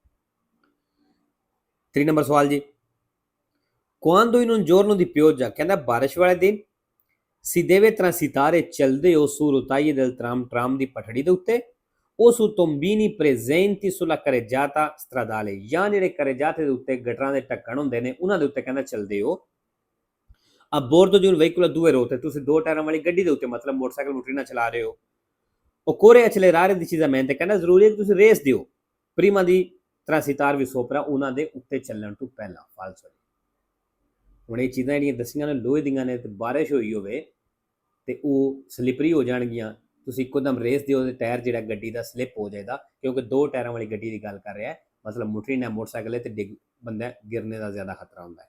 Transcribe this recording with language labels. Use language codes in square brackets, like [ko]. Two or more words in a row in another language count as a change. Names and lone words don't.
[pa] 3 ਨੰਬਰ ਸਵਾਲ ਜੀ, [it] quando in un giorno di pioggia, [pa] ਕਹਿੰਦਾ ਬਾਰਿਸ਼ ਵਾਲੇ ਦਿਨ, [it] si deve transitare [pa] ਚੱਲਦੇ ਹੋ [it] su rotaie del tram [pa] ਦੀ ਪਟੜੀ ਦੇ ਉੱਤੇ, [it] o su tombini presenti sulla carreggiata stradale, [pa] ਜਾਂ ਜਿਹੜੇ carreggiate ਦੇ ਉੱਤੇ ਗਟਰਾਂ ਦੇ ਢੱਕਣ ਹੁੰਦੇ ਨੇ ਉਹਨਾਂ ਦੇ ਉੱਤੇ ਕਹਿੰਦਾ ਚੱਲਦੇ ਹੋ। [it] a bordo di un veicolo a 2 ruote, [pa] ਤੁਸੀਂ 2 ਟਾਇਰਾਂ ਵਾਲੀ ਗੱਡੀ ਦੇ ਉੱਤੇ ਮਤਲਬ ਮੋਟਰਸਾਈਕਲ ਮੋਟਰੀ ਨਾਲ ਚਲਾ ਰਹੇ ਹੋ। [it] occorre accelerare decisamente, [pa] ਕਹਿੰਦਾ ਜ਼ਰੂਰੀ ਹੈ ਕਿ ਤੁਸੀਂ ਰੇਸ ਦਿਓ [it] prima di transitare vi sopra, [pa] ਉਹਨਾਂ ਦੇ ਉੱਤੇ ਚੱਲਣ ਤੋਂ ਪਹਿਲਾਂ। ਫਾਲਸੋ। ਹੁਣ ਇਹ ਚੀਜ਼ਾਂ ਜਿਹੜੀਆਂ ਦੱਸੀਆਂ ਨੇ ਲੋਹੇ ਦੀਆਂ ਨੇ, ਤੇ ਬਾਰਿਸ਼ ਹੋਈ ਹੋਵੇ ਤੇ ਉਹ ਸਲਿਪਰੀ ਹੋ ਜਾਣਗੀਆਂ, ਤੁਸੀਂ ਇੱਕੋਦਮ ਰੇਸ ਦਿਓ ਤੇ ਟਾਇਰ ਜਿਹੜਾ ਗੱਡੀ ਦਾ ਸਲਿਪ ਹੋ ਜਾਏਗਾ, ਕਿਉਂਕਿ 2 ਟਾਇਰਾਂ ਵਾਲੀ ਗੱਡੀ ਦੀ ਗੱਲ ਕਰ ਰਿਹਾ ਹੈ, ਮਤਲਬ ਮੋਟਰੀ ਨਾਲ ਮੋਟਰਸਾਈਕਲ ਹੈ ਤੇ ਡਿੱਗ ਬੰਦਾ ਗਿਰਨੇ ਦਾ ਜ਼ਿਆਦਾ ਖਤਰਾ ਹੁੰਦਾ ਹੈ।